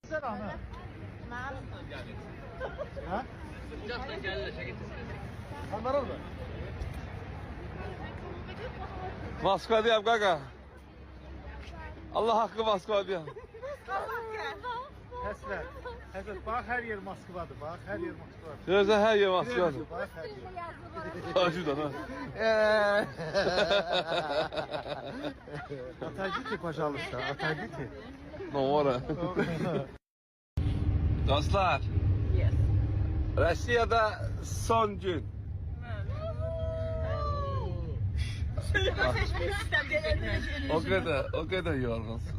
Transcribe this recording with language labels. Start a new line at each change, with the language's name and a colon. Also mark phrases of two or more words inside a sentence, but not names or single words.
Turkish: Gelsene ana. Ha? Onlara mı? Moskva diyem kaka. Allah hakkı Moskva diyem.
Azerbaijani: Həsrət. Həsrət, bax hər yer Moskvadır, bax hər yer Moskvadır. Görürsən her yer Moskvadır. Bax hər yer.
Turkish: Şuradan ha.
Russian: Отойдите, пожалуйста, отойдите.
Turkish: Numara. Dostlar. Yes. Rusya'da son gün. O kadar yorgunsunuz.